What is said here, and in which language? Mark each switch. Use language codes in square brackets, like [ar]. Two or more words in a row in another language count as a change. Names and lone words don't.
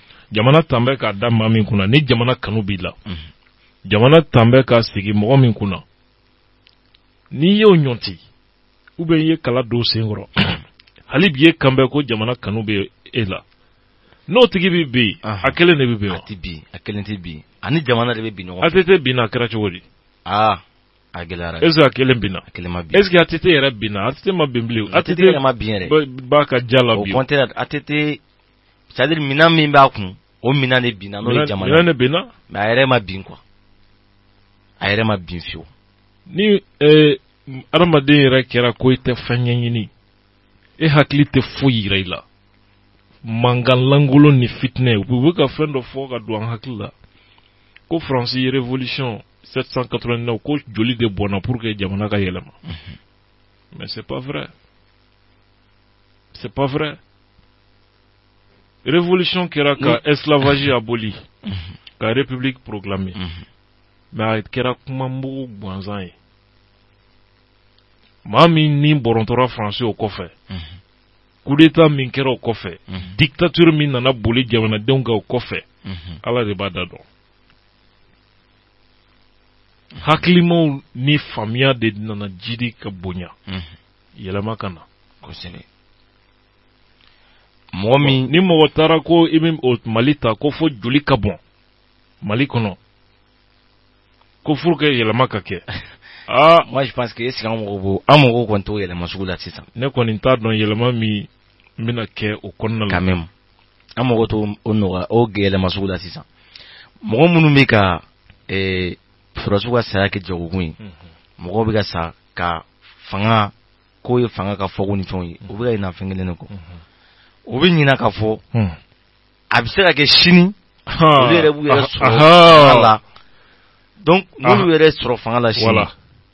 [bm] jamana tan bɛ k'a da maa min kunna ni jamana kanu b'i la jamana tan bɛ k'a sigi mɔgɔ min kunna n'i y'o ɲɔnti [fr] ou bien [bm] i ye kala don sen kɔrɔ hali bi ye kanbɛ ko jamana kanu bɛ e la n'o tigi bɛ bin a kelen de bɛ bin wa a kelen tɛ bin ani jamana de bɛ bin ɲɔgɔn fɛ ATT binna a kɛra cogo di a gɛlɛyara est-ce que a kelen binna a kelen ma bin est-ce que ATT yɛrɛ binna ATT ma bin bilen ATT yɛrɛ ma bin yɛrɛ b'a ka ja la bi [fr] au contraire [bm] ATT [fr] c'est-à-dire [bm] minɛn min b'a kun o minɛn de binna n'o ye jamana minɛn de binna mais a yɛrɛ ma bin quoi a yɛrɛ ma bin fiyewu ni adamaden yɛrɛ kɛra ko i tɛ fɛn ɲɛɲini e hakili tɛ foyi yira i la mankan langolo ni fitinɛ u bɛ ka fɛn dɔ fɔ ka don an hakili la ko Faransi ye révolution 1789 ko joli de bɔnna [fr] pour que [bm] jamana ka yɛlɛma [fr] mais c'est pas vrai révolution [bm] kɛra ka [fr] esclavagie aboli [bm] ka [fr] république proclamée [bm] mais a kɛra kuma mugu gansan ye maa min ni bɔrɔntɔra Faransi o kɔfɛ coup d'état min kɛra o kɔfɛ dictature min nana boli jamanadenw kan o kɔfɛ ala de b'a da dɔn hakilimaw ni faamuya de nana jidi ka bonya yɛlɛma ka na kosɛbɛ mɔgɔ min ni mɔgɔ taara ko i bɛ Mali ta ko fo joli ka bɔn Mali kɔnɔ ko furu kɛ yɛlɛma ka kɛ [fr] moi je pense que est-ce que [bm] an mɔgɔw kɔni t'o yɛlɛma sugu la sisan ne kɔni t'a dɔn yɛlɛma min bɛna kɛ o kɔnɔna la [fr] quand même [bm] an mɔgɔw t'o nɔgɔya o yɛlɛma sugu la sisan mɔgɔ minnu bɛ ka sɔrɔsiw ka saya kɛ jagokun ye mɔgɔw bɛ ka sa ka fanga k'o ye fanga ka fɔko ni fɛnw ye o bɛ ka ɲina fɛn kelen de kɔ o bɛ ɲina ka fɔ a bɛ se ka kɛ sini olu yɛrɛ b'u yɛrɛ sɔrɔ fanga la donc n'olu yɛrɛ sɔrɔ fanga la sini